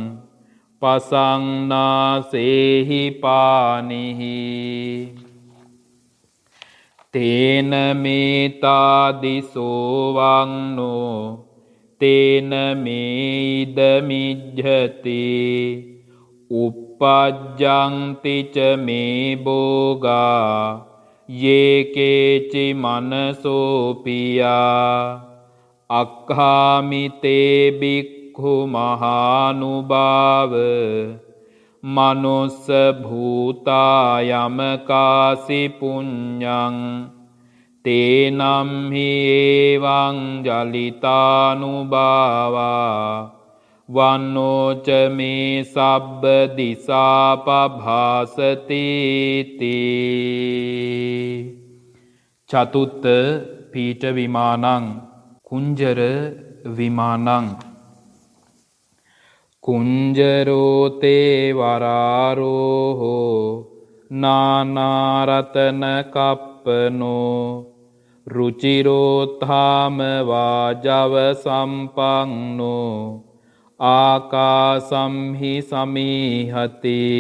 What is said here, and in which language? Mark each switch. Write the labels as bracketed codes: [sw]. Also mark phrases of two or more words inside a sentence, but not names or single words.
[pi] පසංනාසේහි පානිහි තේන මේතාදිසෝ වංනෝ තේන මේයිද මිජ්ජති uppajjanti ච මේ භෝගා යේකේචි මනසෝ පියා අක්ඛාමිතේ බික්ඛු මහානුභාව මනුස්ස භූතා යමකාසි පුඤ්ඤං තේනම් හි ඒවං ජලිතානුභාවා වන්නෝච මේ සබ්බ දිසාපභාසති තී. චතුත්ථ පීඨ විමානං කුංජර විමානං කුංජරෝ තේ වරාරෝහෝ නානාරතන කප්පනෝ රුචිරෝත්ථාම වාජව සම්පන්නෝ ආකාසම්හි සමීහති